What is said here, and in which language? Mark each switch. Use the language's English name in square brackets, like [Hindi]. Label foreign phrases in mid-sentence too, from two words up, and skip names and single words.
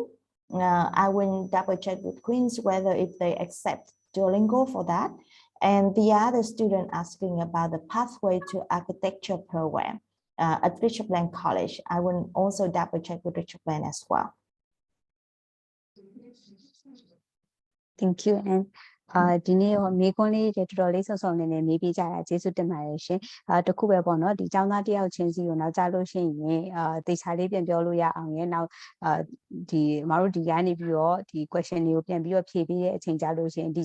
[English] I will double check with Queens whether if they accept Duolingo for that. And the other student asking about the pathway to architecture program at Richard Blaine College. I will also double check with Richard Blaine as well. Thank you. [Burmese] And ဒီနေ့တော့မေကွန်းလေးတော်တော်လေးဆော့ဆော့နေနေမေးပြကြတာကျေးဇူးတင်ပါတယ်ရှင်တခုပဲပေါ့နော်ဒီကျောင်းသားတယောက်ချင်းစီကိုနောက်ကြလို့ရှိရင်တေချာလေးပြန်ပြောလို့ရအောင်ရဲ့နောက်ဒီမတို့ဒီကနေပြီးတော့ဒီ question တွေကိုပြန်ပြီးတော့ဖြေပေးတဲ့အချိန်ကြလို့ရှိရင်ဒီ